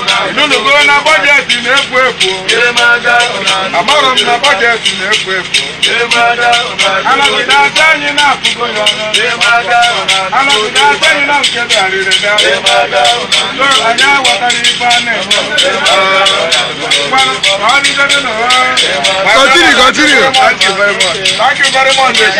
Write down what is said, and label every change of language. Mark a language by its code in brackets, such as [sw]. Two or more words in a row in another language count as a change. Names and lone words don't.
[ig] Inunugo na bọjetị na-efu efu. Amarọ m na bọjetị na-efu efu. Anọgide asị anyị na-afụgo ya. Anọgide asị anyị na nke bịarịrị bịa. So, anyị aghọtala ife a na-eme. Ngwanụ, ka ọ dịgode n'ụwa. [en] Continue, continue. Thank you very much. Thank you very much.